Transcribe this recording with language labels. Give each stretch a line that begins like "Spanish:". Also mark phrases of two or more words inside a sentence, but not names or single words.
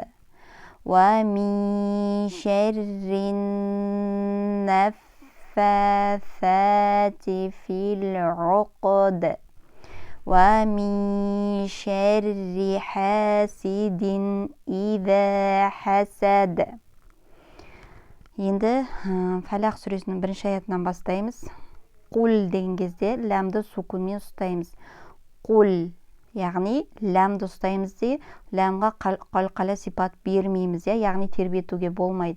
Arabic: ومن شر النفاثات في العقد. ومن شر حاسد إذا حسد.
Kazakh: Енді Фәлақ сүресінің бірінші аятынан бастаймыз. Құл деген кезде ләмді сукунмен ұстаймыз. Құл, яғни ләмді ұстаймыз де, ләмға қалқала сипат бермейміз, яғни тербетуге болмайды.